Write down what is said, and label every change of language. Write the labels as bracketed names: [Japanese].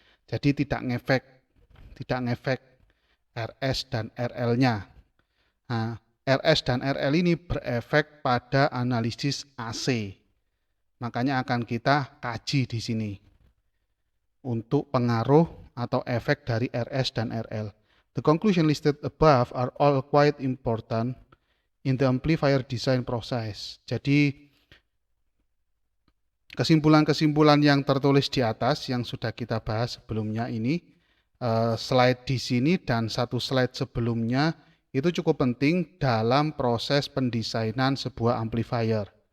[Indonesian] Jadi tidak ngefek RS dan RL-nya. Nah, RS dan RL ini berefek pada analisis AC. Makanya akan kita kaji di sini untuk pengaruh atau efek dari RS dan RL. [English] The conclusion listed above are all quite important in the amplifier design process. [Indonesian] Jadi kesimpulan-kesimpulan yang tertulis di atas yang sudah kita bahas sebelumnya ini, slide di sini dan satu slide sebelumnya itu cukup penting dalam proses pendesainan sebuah amplifier.